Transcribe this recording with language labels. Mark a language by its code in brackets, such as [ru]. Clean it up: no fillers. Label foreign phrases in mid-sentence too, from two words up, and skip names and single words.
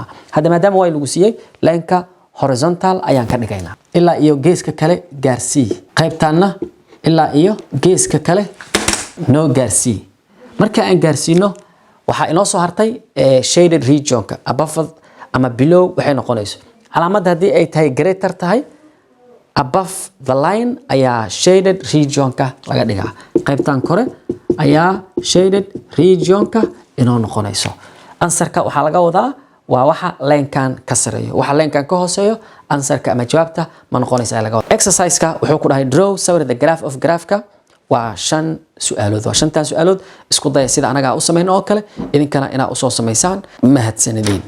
[so] Hadda maadaama y lagu siiyay, line-ka horizontal ayaan ka dhigaynaa. Ilaa iyo geeska kale gaarsii. Qaybtaanna ilaa iyo geeska kale noo gaarsii. Marka aan gaarsiino waxa inoo soo hartay shaded regionka above ama below waxay noqonayso. Calaamadda haddii ay tahay greater tahay [en] above the line [so] ayaa shaded regionka laga dhigaa. Qaybtan kore ayaa shaded regionka inoo noqonayso. Answerka waxa laga wadaa waa waxa line-kan ka sareeyo. Waxa line-kan ka hooseeyo answerka ama jawaabta ma noqonaysa laga wadaa. Exercise-ka wuxuu ku dhahay draw sawir [en] the graph of [so] graph-ka waa 5 su'aalood. Waa 5 su'aalood isku day sida anaga u sameeyno oo kale idinkana ina u soo sameysaan mahadsanidin.